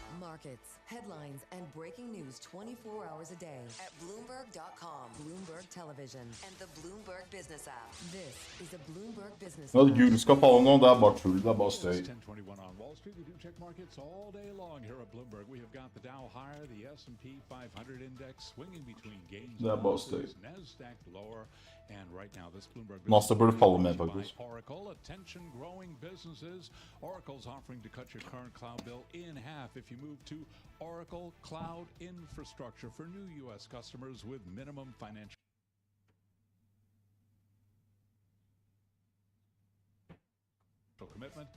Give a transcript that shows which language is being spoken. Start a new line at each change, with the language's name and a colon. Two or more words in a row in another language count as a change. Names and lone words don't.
English: markets, headlines, and breaking news 24 hours a day at Bloomberg.com, Bloomberg Television, and the Bloomberg Business app. This is a Bloomberg Business
Norwegian: At gull skal falle nå, det er bare tull, det er bare støy.
English: 10:21 on Wall Street. We do check markets all day long here at Bloomberg. We have got the Dow higher, the S&P 500 index swinging between gains
Norwegian: Det er
English: and
Norwegian: bare
English: losses,
Norwegian: støy.
English: Nasdaq lower, and right now this Bloomberg
Norwegian: Nasdaq burde falle med,
English: by
Norwegian: faktisk.
English: Oracle, attention growing businesses. Oracle's offering to cut your current cloud bill in half if you move to Oracle Cloud Infrastructure for new U.S. customers with minimum financial commitment.